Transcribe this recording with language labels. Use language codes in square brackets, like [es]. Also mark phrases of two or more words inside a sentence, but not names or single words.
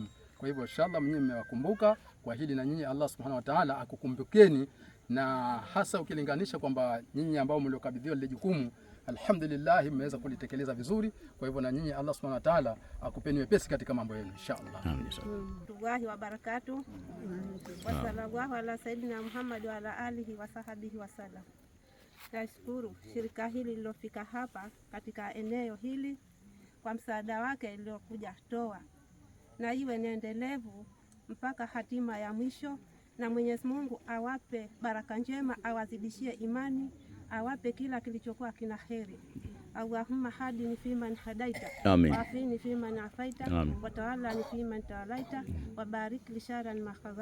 [sw] Kwa hivyo inshallah mnyinyi mmewakumbuka kwa hili, na nyinyi [ar] الله سبحانه وتعالى [sw] akukumbukeni, na hasa ukilinganisha kwamba nyinyi ambao mliokabidhiwa ile jukumu alhamdulillah mmeweza kulitekeleza vizuri. Kwa hivyo na nyinyi [ar] الله سبحانه وتعالى [sw] akupeni wepesi katika mambo yenu inshallah. Tuwahi wa barakatuh. [ar] وصلى الله على سيدنا محمد وعلى آله وصحبه وسلم. [sw] Nashukuru shirika hili lilofika hapa katika eneo hili kwa msaada wake iliokuja toa, na iwe niendelevu mpaka hatima ya mwisho, na Mwenyezi Mungu awape baraka njema, awazidishie imani, awape kila kilichokuwa kina heri. [ar] اللهم اهدني فيمن هديت وعافني فيمن عافيت وتولني فيمن توليت وبارك لي شرا ما